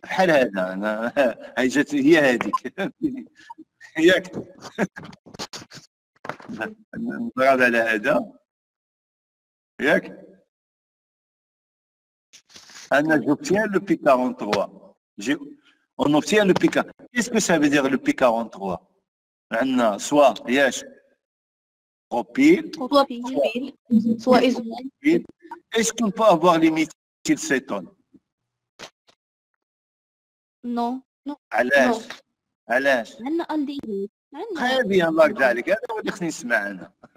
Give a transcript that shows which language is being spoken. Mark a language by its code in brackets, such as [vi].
[ar] بحال هذا انا هاي جات هي هذيك ياك نضرب على هذا ياك انا [fr] j'obtiens le pic 43. On obtient le pic. Qu'est-ce que ça veut dire le pic 43? [ar] عندنا [fr] soit [ar] ياش [fr] propyle, Soit pile, soit isolé. est-ce qu'on peut avoir les méthylcétone? Non. [ar] علاش؟ علاش؟ عندنا aldéhyde. [fr] Très bien, [ar] الله يرضى عليك، هذا هو اللي خصني نسمع أنا.